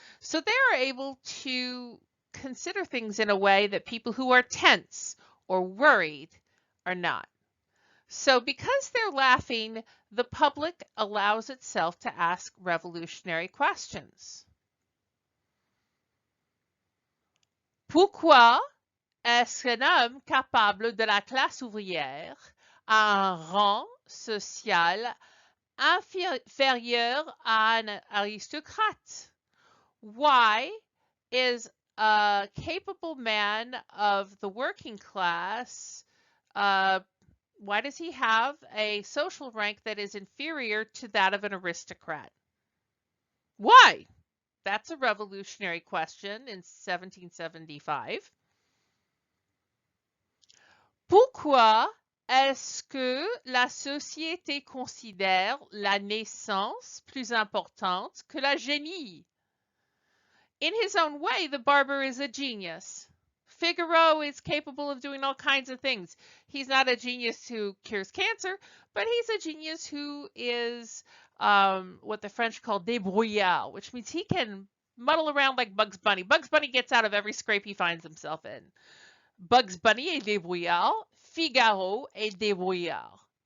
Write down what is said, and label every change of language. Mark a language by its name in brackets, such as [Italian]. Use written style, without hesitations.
[English] So they are able to consider things in a way that people who are tense or worried are not. So because they're laughing, the public allows itself to ask revolutionary questions. [French] Pourquoi est-ce qu'un homme capable de la classe ouvrière a un rang social inférieur à un aristocrate? [English] Why is a capable man of the working class, why does he have a social rank that is inferior to that of an aristocrat? Why? That's a revolutionary question in 1775. [French] Pourquoi est-ce que la société considère la naissance plus importante que la génie? [English] In his own way, the barber is a genius. Figaro is capable of doing all kinds of things. He's not a genius who cures cancer, but he's a genius who is what the French call débrouillard, which means he can muddle around like Bugs Bunny. Bugs Bunny gets out of every scrape he finds himself in. [French] Bugs Bunny est débrouillard. Figaro est débrouillard.